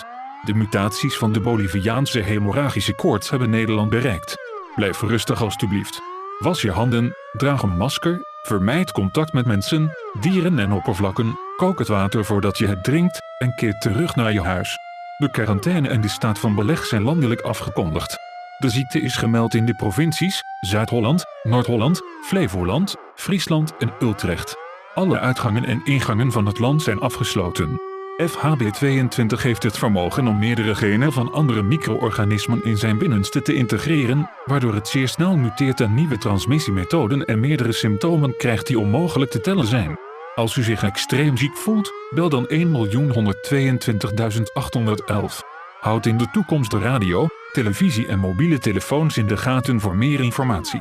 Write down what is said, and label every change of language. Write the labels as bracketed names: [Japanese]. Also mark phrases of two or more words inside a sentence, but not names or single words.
[Dutch] De mutaties van de Boliviaanse hemorragische koorts hebben Nederland bereikt. Blijf rustig alstublieft. Was je handen, draag een masker, vermijd contact met mensen, dieren en oppervlakken, kook het water voordat je het drinkt en keer terug naar je huis. De quarantaine en de staat van beleg zijn landelijk afgekondigd. De ziekte is gemeld in de provincies Zuid-Holland, Noord-Holland, Flevoland, Friesland en Utrecht. Alle uitgangen en ingangen van het land zijn afgesloten. FHB22 heeft het vermogen om meerdere genen van andere micro-organismen in zijn binnenste te integreren, waardoor het zeer snel muteert aan nieuwe transmissiemethoden en meerdere symptomen krijgt die onmogelijk te tellen zijn. Als u zich extreem ziek voelt, bel dan 1.122.811. Houd in de toekomst de radio, televisie en mobiele telefoons in de gaten voor meer informatie.